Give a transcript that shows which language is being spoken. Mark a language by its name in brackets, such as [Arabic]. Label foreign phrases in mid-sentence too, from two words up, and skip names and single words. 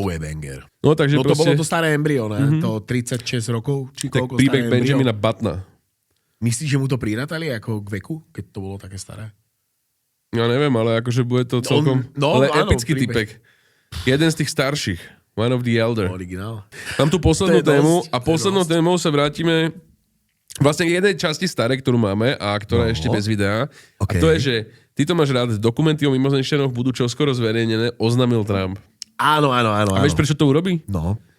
[Slovak] To je banger. No, takže to proste... bolo to staré embryo, ne? To 36 rokov, či tak koľko príbeh Benjamina Buttona. Myslíš, že mu to prirátali ako k veku, keď to bolo také staré? Ja neviem, ale akože bude to celkom epický typek. Jeden z tých starších. [English] One of the elder. [Slovak] Originál. Mám tu poslednú tému a poslednou témou sa vrátime vlastne k jednej časti staré, ktorú máme a ktorá je ešte bez videa. Okay. A to je, že ty to máš rád, dokumenty o mimozemšťanoch budú čoskoro zverejnené, oznámil Trump. Áno. A vieš, prečo to urobí?